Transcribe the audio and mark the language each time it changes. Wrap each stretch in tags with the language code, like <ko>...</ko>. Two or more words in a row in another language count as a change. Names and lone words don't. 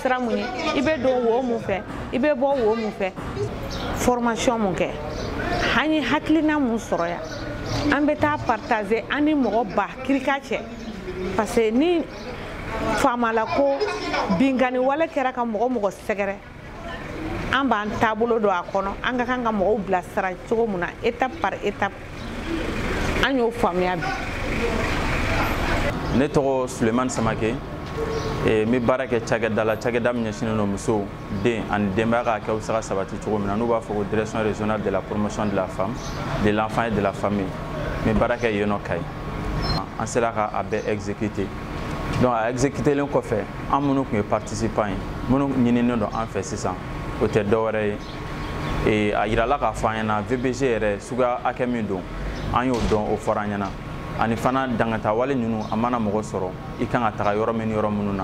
<bm>sira mun ye i bɛ don wo mun fɛ i bɛ bɔ wo mun fɛ formation mun kɛ an ye hakilina mun sɔrɔ yan an bɛ taa partager an ni mɔgɔ ba kirika cɛ</bm> <fr>parce que</fr> <bm>ni faamala ko bingani wale kɛra ka mɔgɔ sɛgɛrɛ an b'an taabolo don a kɔnɔ an ka kan ka mɔgɔw bilasira cogo mun na</bm> <fr>étape par étape</fr> <bm>an y'o faamuya bi. Ne tɔgɔ Sulemani Samake n bɛ baara kɛ cakɛda la cakɛda min ɲɛsinnen don musow den ani denbaya ka kɛw bɛ se ka sabati cogo min na n'u b'a fɔ ko</bm> <fr>direction régionale de la promotion de la femme de l'enfant et de la famille</fr> <bm>n bɛ baara kɛ yen nɔ Kayi an sera ka a bɛɛ exécuter donc a exécutelen kɔfɛ an minnu tun ye participant ye minnu ɲininen don an fɛ sisan o tɛ dɔwɛrɛ ye a yirala k'a fɔ an ɲɛna VBG yɛrɛ suguya hakɛ min don an y'o dɔn o fɔra an ɲɛna ani fana dangata wale ninnu a mana mɔgɔ sɔrɔ i kan ka taga yɔrɔ min ni yɔrɔ minnu na</bm>